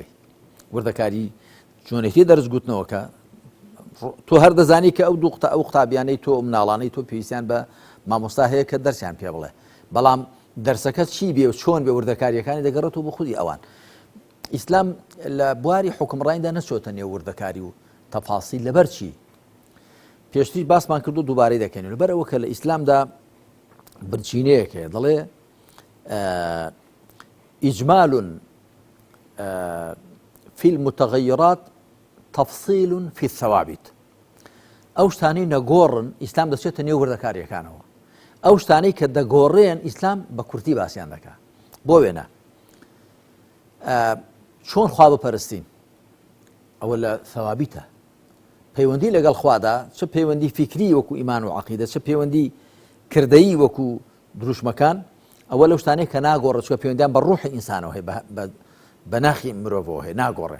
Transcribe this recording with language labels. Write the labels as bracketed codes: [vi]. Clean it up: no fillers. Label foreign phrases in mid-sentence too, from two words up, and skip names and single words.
[ckb] وردەکاری چۆنێتی دەرس گوتنەوەکە تۆ هەر دەزانی کە ئەو قوتابیانەی تۆ مناڵانەی تۆ پێویستیان بە مامۆستا هەیە کە دەرسیان پێ بڵێ، بەڵام دەرسەکە چی بێ و چۆن بێ وردەکاریەکانی دەگەڕێتەوە بۆ خودی ئەوان. ئیسلام لە بواری حکمڕانیدا نەچۆتە نێو وردەکاری و تەفاسیل. لەبەر چی؟ پێشتر باسمان کردو دووبارەی دەکەین. لەبەر ئەوە کە لە ئیسلامدا برچینەیەکێ دەڵێ [ar] ئیجمال في المتغيرات تفصيل في الثوابت. [ckb] ئەو شتانەی نەگۆڕن ئیسلام دەچێتە نێو وردەکاریەکانەوە. ئەو شتانەی کە دەگۆڕێن ئیسلام بە کورتی باسییان دەکا. بۆ وێنە چۆن خوا بپەرستین، ئەوە لە ثەوابیتە. پەیوەندی لەگەڵ خوادا، چه پەیوەندی فیکری وەکو ئیمان و عەقیدە، چه پەیوەندی کردەیی وەکو دروشمەکان، ئەوە لەو شتانەی کە ناگۆڕێت، چکە پەیوەندیان بە ڕوحی ئینسانەوە هەیە، بە ناخی مرۆڤەوە هەیە، ناگۆڕێن.